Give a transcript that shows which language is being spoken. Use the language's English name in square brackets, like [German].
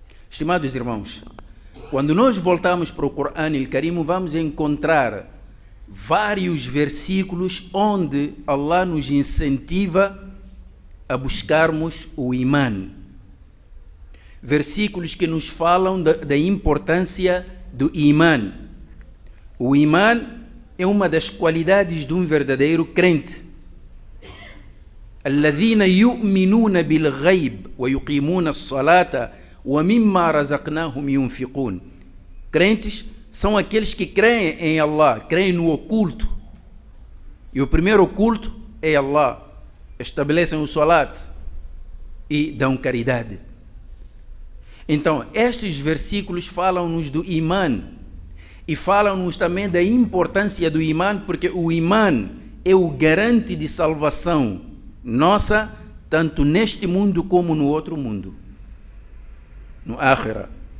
[Portuguese] Estimados irmãos, quando nós voltamos para o Corão Al-Karim, vamos encontrar vários versículos onde Allah nos incentiva a buscarmos o imã. Versículos que nos falam da importância do imã. O imã é uma das qualidades de um verdadeiro crente. [Arabic] الذين يؤمنون بالغيب ويقيمون الصلاة ومما رزقناهم ينفقون. [Portuguese] Crentes são aqueles que creem em Allah, creem no oculto. E o primeiro oculto é Allah. Estabelecem o salat e dão caridade. Então, estes versículos falam-nos do imã e falam-nos também da importância do imã, porque o imã é o garante de salvação nossa, tanto neste mundo como no outro mundo, no Akhira.